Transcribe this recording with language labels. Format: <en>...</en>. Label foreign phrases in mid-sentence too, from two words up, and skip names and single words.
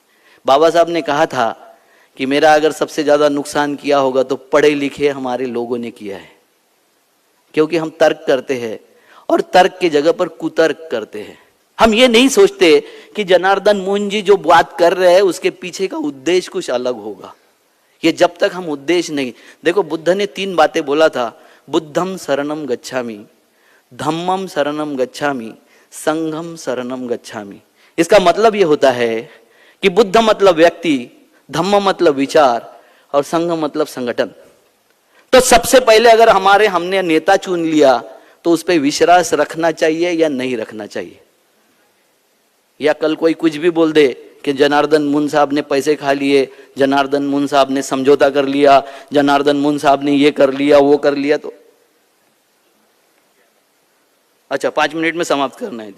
<hi>बाबा साहब ने कहा था कि मेरा अगर सबसे ज्यादा नुकसान किया होगा तो पढ़े लिखे हमारे लोगों ने किया है, क्योंकि हम तर्क करते हैं और तर्क की जगह पर कुतर्क करते हैं। हम ये नहीं सोचते कि जनार्दन मोहन जी जो बात कर रहे हैं उसके पीछे का उद्देश्य कुछ अलग होगा। ये जब तक हम उद्देश्य नहीं, देखो बुद्ध ने 3 बातें बोला था,</hi> <pi>बुद्धम शरणम गच्छामि, धम्मम शरणम गच्छामि, संघम शरणम गच्छामि।</pi> <hi>इसका मतलब ये होता है कि बुद्ध मतलब व्यक्ति, धम्म मतलब विचार और संघ मतलब संगठन। तो सबसे पहले अगर हमने नेता चुन लिया तो उस पर विश्वास रखना चाहिए या नहीं रखना चाहिए? या कल कोई कुछ भी बोल दे कि जनार्दन मून साहब ने पैसे खा लिए, जनार्दन मून साहब ने समझौता कर लिया, जनार्दन मून साहब ने ये कर लिया वो कर लिया, तो अच्छा 5 मिनट में समाप्त करना है।</hi>